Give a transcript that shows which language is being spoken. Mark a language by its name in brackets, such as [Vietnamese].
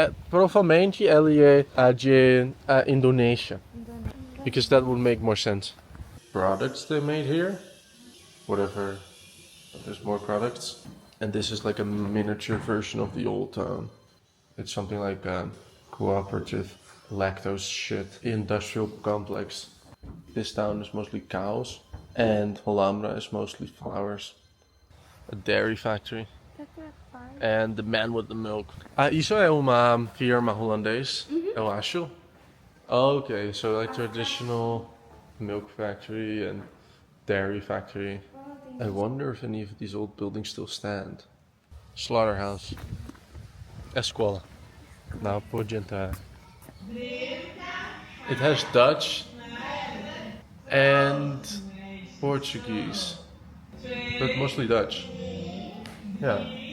[Portuguese] Provavelmente ele é de Indonésia, [English] because that would make more sense. Products they made here, whatever. There's more products, and this is like a miniature version of the old town. It's something like a cooperative lactose shit industrial complex. This town is mostly cows, and Holambra is mostly flowers. A dairy factory. And the man with the milk. [Portuguese] Isso é uma firma holandês, eu acho. [English] Okay, so like traditional milk factory and dairy factory. I wonder if any of these old buildings still stand. Slaughterhouse. Escola. Now [Portuguese] pode entrar. [English] It has Dutch and Portuguese, but mostly Dutch. Yeah.